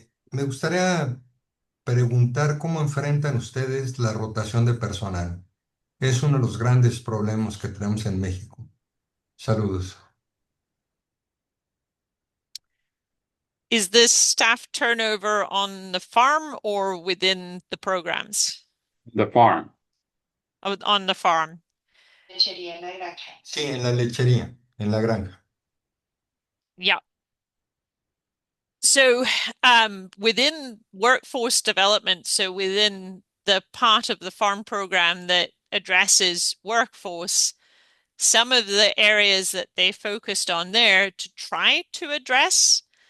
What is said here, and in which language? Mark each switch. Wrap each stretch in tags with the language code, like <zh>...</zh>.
<es>Me gustaría preguntar cómo enfrentan ustedes la rotación de personal. Es uno de los grandes problemas que tenemos en México. Saludos.</es> <en>Is this staff turnover on the farm or within the programs? The farm. On the farm.</en> <es>Lechería en la granja. Sí, en la lechería, en la granja.</es> <en>Yeah. So within workforce development, so within the part of the farm program that addresses workforce, some of the areas that they focused on there to try to address</en>